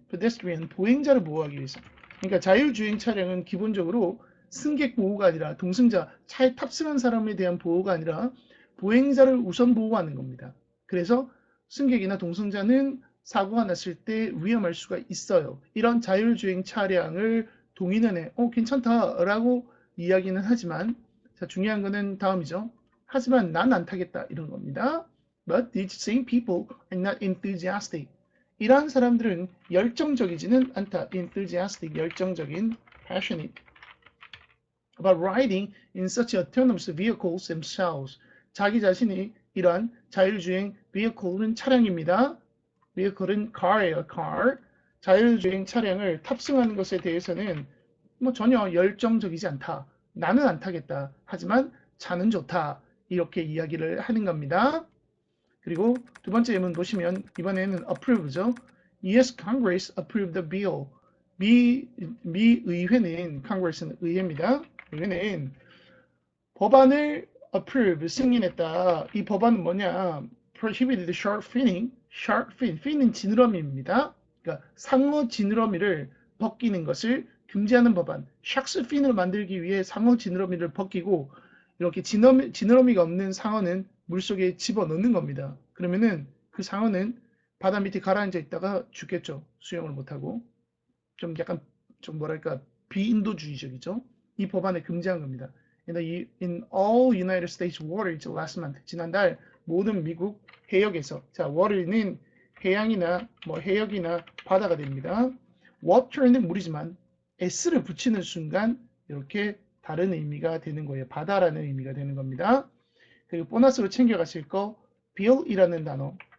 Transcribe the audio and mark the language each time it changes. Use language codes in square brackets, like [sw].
[ko] pedestrian, 보행자를 보호하기 위해서. 그러니까 자율주행 차량은 기본적으로 승객 보호가 아니라 동승자, 차에 탑승한 사람에 대한 보호가 아니라 보행자를 우선 보호하는 겁니다. 그래서 승객이나 동승자는 사고가 났을 때 위험할 수가 있어요. 이런 자율주행 차량을 동의는 해. 괜찮다라고 이야기는 하지만 자, 중요한 거는 다음이죠. 하지만 난 안 타겠다 이런 겁니다. [en] But these same people are not enthusiastic. [ko] 이러한 사람들은 열정적이지는 않다. [en] enthusiastic, [ko] 열정적인, [en] passionate. about riding in such autonomous vehicles themselves. [ko] 자기 자신이 이러한 자율주행 vehicle는 차량입니다. vehicle은 car예요, car. 자율주행 차량을 탑승하는 것에 대해서는 뭐 전혀 열정적이지 않다. 나는 안 타겠다. 하지만 차는 좋다. 이렇게 이야기를 하는 겁니다. 그리고 두 번째 예문 보시면 이번에는 approve죠. [en] US Congress approved the bill. [ko] 미 의회는 Congress는 의회입니다. 의회는 법안을 approve, 승인했다. 이 법안은 뭐냐? [en] prohibited shark finning. shark fin, fin은 [ko] 지느러미입니다. 그러니까 상어 지느러미를 벗기는 것을 금지하는 법안. 샥스 fin을 만들기 위해 상어 지느러미를 벗기고 이렇게 지느러미가 없는 상어는 물속에 집어넣는 겁니다. 그러면은 그 상어는 바다 밑에 가라앉아 있다가 죽겠죠. 수영을 못하고. 좀 약간 좀 뭐랄까 비인도주의적이죠. 이 법안에 금지한 겁니다. [en] In all United States waters last month. [ko] 지난달 모든 미국 해역에서 자 water는 해양이나 뭐 해역이나 바다가 됩니다. water는 물이지만 s를 붙이는 순간 이렇게 다른 의미가 되는 거예요. 바다라는 의미가 되는 겁니다. 그리고 보너스로 챙겨가실 거 bill이라는 단어.